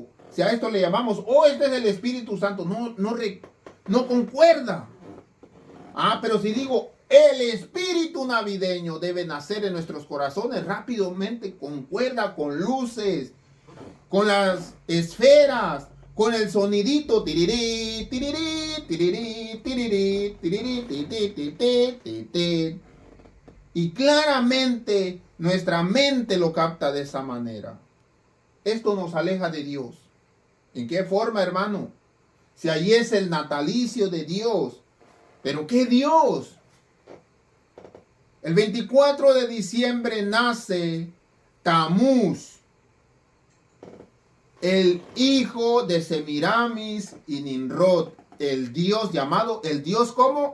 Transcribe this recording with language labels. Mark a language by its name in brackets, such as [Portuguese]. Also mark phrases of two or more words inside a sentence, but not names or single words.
[Spanish] Si a esto le llamamos, este es el Espíritu Santo. No concuerda. Ah, pero si digo, el espíritu navideño debe nacer en nuestros corazones, rápidamente concuerda con luces, con las esferas, con el sonidito tirirí, tirirí, tirirí, tirirí, tirirí, ti, ti, ti, ti, ti, ti. Y claramente nuestra mente lo capta de esa manera. Esto nos aleja de Dios. ¿En qué forma, hermano? Si allí es el natalicio de Dios. ¿Pero qué Dios? El 24 de diciembre nace Tamuz, el hijo de Semiramis y Nimrod, el dios llamado, el dios ¿cómo?